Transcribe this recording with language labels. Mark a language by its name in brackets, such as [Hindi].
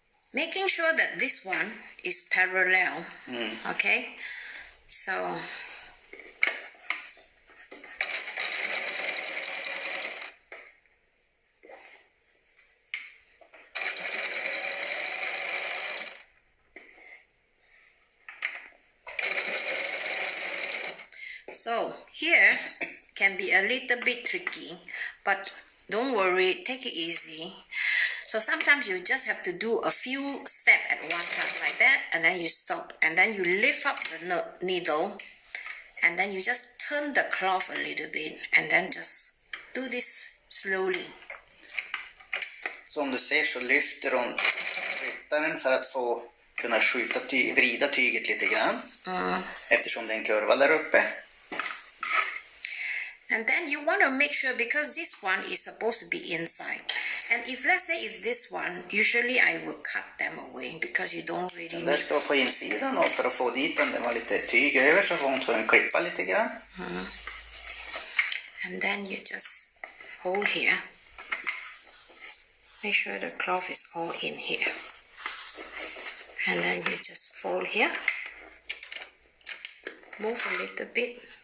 [English] Making sure that this one is parallel. Okay, so here can be a little bit tricky, but don't worry, take it easy. So sometimes you just have to do a few steps at one time like that, and then you stop, and then you lift up the needle, and then you just turn the cloth a little bit, and then just do this slowly. [Swedish] Som du ser så lyfter hon ryttaren för att få kunna vrida tyget lite grann. Eftersom det är en kurva där uppe. [English] And then you want to make sure, because this one is supposed to be inside. And if, let's say, if this one, usually I will cut them away because you don't really [Swedish] Den där ska vara på insidan, och för att få dit den, det var lite tyg över, så får hon tvungen klippa lite grann. [English] And then you just hold here. Make sure the cloth is all in here. And then you just fold here. Move a little bit.